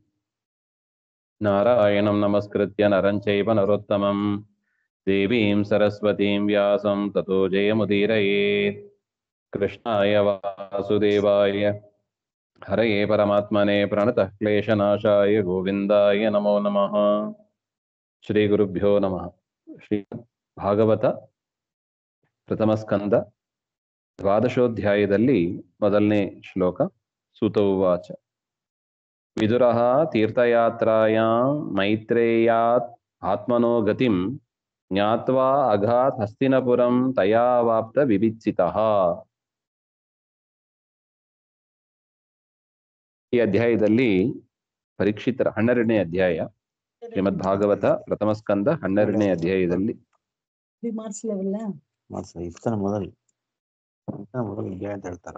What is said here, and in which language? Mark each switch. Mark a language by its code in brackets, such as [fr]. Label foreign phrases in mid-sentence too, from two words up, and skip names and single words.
[sa] नारायणं नमस्कृत्य नरं चैव नरोत्तमं देवीं सरस्वतीं व्यासं ततो जयमुदीरयेत्। कृष्णाय वासुदेवाय हरये परमात्मने प्रणतः क्लेशनाशाय गोविन्दाय नमो नमः। श्रीगुरुभ्यो नमः। [kn] श्री ಭಾಗವತ ಪ್ರಥಮ ಸ್ಕಂದ ದ್ವಾದಶೋಧ್ಯಾಯದಲ್ಲಿ ಮೊದಲನೇ ಶ್ಲೋಕ. [sa] ಸೂತ ಉವಾಚ ವಿದುರಃ ತೀರ್ಥಯಾತ್ರಾಯಾಂ ಮೈತ್ರೇಯಾತ್ ಆತ್ಮನೋ ಗತಿಂ ಜ್ಞಾತ್ವಾ ಅಘಾತ್ ಹಸ್ತಿನಪುರಂ ತಯಾವಾಪ್ತ ವಿವಿತ್ಸಿತಃ. [kn] ಈ ಅಧ್ಯಾಯದಲ್ಲಿ ಪರೀಕ್ಷಿತರ 12ನೇ ಅಧ್ಯಾಯ, ಶ್ರೀಮದ್ ಭಾಗವತ ಪ್ರಥಮ ಸ್ಕಂದ 12ನೇ ಅಧ್ಯಾಯದಲ್ಲಿ ಮೊದಲು ಅಧ್ಯಾಯ ಅಂತ ಹೇಳ್ತಾರ.